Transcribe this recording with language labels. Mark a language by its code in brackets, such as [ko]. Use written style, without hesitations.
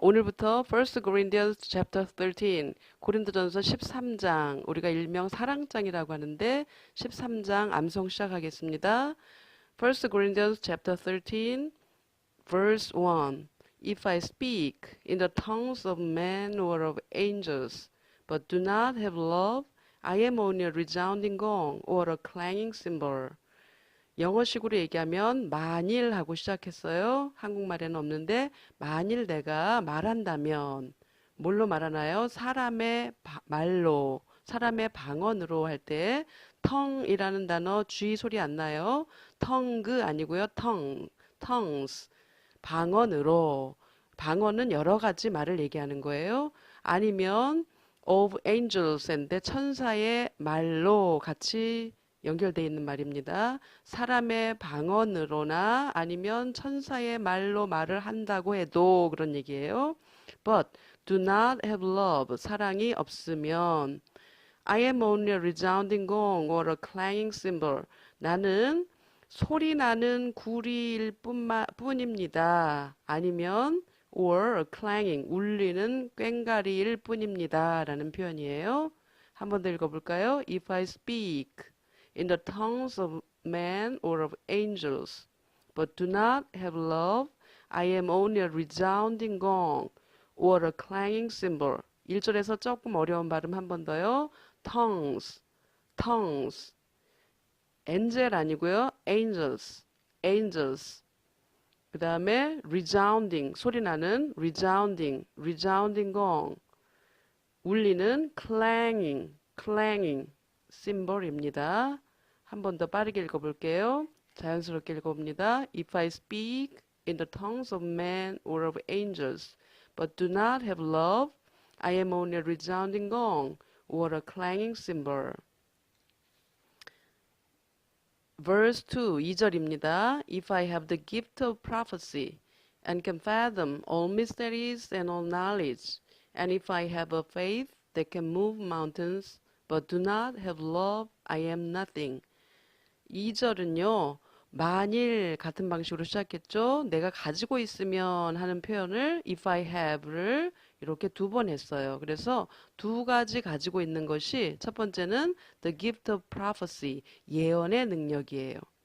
[ko] 오늘부터 [en] First Corinthians chapter 13, [ko] 고린도전서 13장, 우리가 일명 사랑장이라고 하는데 13장 암송 시작하겠습니다. [en] First Corinthians chapter 13, verse 1. If I speak in the tongues of men or of angels, but do not have love, I am only a resounding gong or a clanging cymbal. [ko] 영어식으로 얘기하면 만일 하고 시작했어요. 한국말에는 없는데 만일 내가 말한다면 뭘로 말하나요? 사람의 말로, 사람의 방언으로 할 때 tongue이라는 단어 G 소리 안 나요. tongue 아니고요. tongues. 방언으로. 방언은 여러 가지 말을 얘기하는 거예요. 아니면 [en] of angels [ko] 인데 천사의 말로 같이 연결되어 있는 말입니다. 사람의 방언으로나 아니면 천사의 말로 말을 한다고 해도 그런 얘기예요. [en] But do not have love. [ko] 사랑이 없으면 [en] I am only a resounding gong or a clanging cymbal. [ko] 나는 소리 나는 구리일 뿐입니다. 아니면 [en] or a clanging, [ko] 울리는 꽹과리일 뿐입니다. 라는 표현이에요. 한 번 더 읽어볼까요? [en] If I speak in the tongues of men or of angels, but do not have love, I am only a resounding gong or a clanging cymbal. [ko] 1절에서 조금 어려운 발음 한 번 더요. tongues. angel 아니고요. angels. 그 다음에 resounding, 소리 나는 resounding gong. 울리는 clanging symbol입니다. 한 번 더 빠르게 읽어볼게요. 자연스럽게 읽어봅니다. [en] If I speak in the tongues of men or of angels, but do not have love, I am only a resounding gong or a clanging cymbal. Verse 2, [ko] 2절입니다. [en] If I have the gift of prophecy and can fathom all mysteries and all knowledge, and if I have a faith that can move mountains, but do not have love, I am nothing. [ko] 2절은요. 만일 같은 방식으로 시작했죠. 내가 가지고 있으면 하는 표현을 [en] if I have [ko] 를 이렇게 두 번 했어요. 그래서 두 가지 가지고 있는 것이 첫 번째는 [en] the gift of prophecy, [ko] 예언의 능력이에요.